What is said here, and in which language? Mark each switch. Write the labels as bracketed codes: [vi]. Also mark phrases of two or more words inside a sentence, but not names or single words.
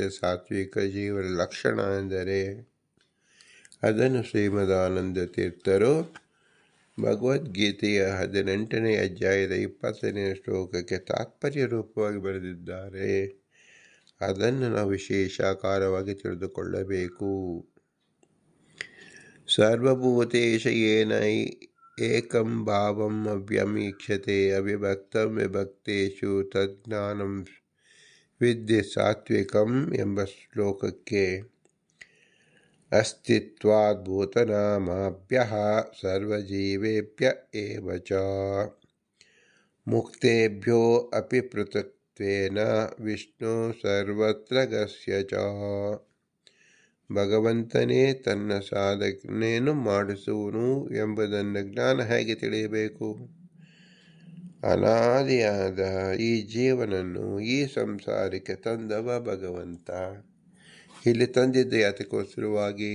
[kn] ಸಾತ್ವಿಕ ಜೀವನ ಲಕ್ಷಣ ಎಂದರೆ ಅದನ್ನು ಶ್ರೀಮದಾನಂದ ತೀರ್ಥರು ಭಗವದ್ಗೀತೆಯ 18ನೇ ಅಧ್ಯಾಯದ 20ನೇ ಶ್ಲೋಕಕ್ಕೆ ತಾತ್ಪರ್ಯ ರೂಪವಾಗಿ ಬರೆದಿದ್ದಾರೆ. ಅದನ್ನು ನಾವು ವಿಶೇಷಾಕಾರವಾಗಿ ತಿಳಿದುಕೊಳ್ಳಬೇಕು. [sa] ಸರ್ವಭೂತೇಶ ಯೇನ ಏಕಂ ಭಾವಂ ಅವ್ಯಮೀಕ್ಷತೆ ಅವಿಭಕ್ತಂ ವಿಭಕ್ತೇಷು ತಜ್ಞಾನಂ ವಿದ್ಯೆ ಸಾತ್ವಿಕಂ [kn] ಎಂಬ ಶ್ಲೋಕಕ್ಕೆ [sa] ಅಸ್ತಿತ್ವಾದ್ ಭೂತನಾಮಾಭ್ಯಃ ಸರ್ವಜೀವೇಭ್ಯ ಏವ ಚ ಮುಕ್ತೇಭ್ಯೋ ಅಪಿ ಪೃಥಕ್ತ್ವೇನ ವಿಷ್ಣು ಸರ್ವತ್ರ ಗಸ್ಯ ಚ. [kn] ಭಗವಂತನೇ ತನ್ನ ಸಾಧನೆಯನ್ನು ಮಾಡಿಸುವನು ಎಂಬುದನ್ನು ಜ್ಞಾನ ಹೇಗೆ ತಿಳಿಯಬೇಕು? ಅನಾದಿಯಾದ ಈ ಜೀವನನ್ನು ಈ ಸಂಸಾರಕ್ಕೆ ತಂದವ ಭಗವಂತ. ಇಲ್ಲಿ ತಂದಿದ್ದ ಯಾತಕ್ಕೋಸ್ಕರವಾಗಿ?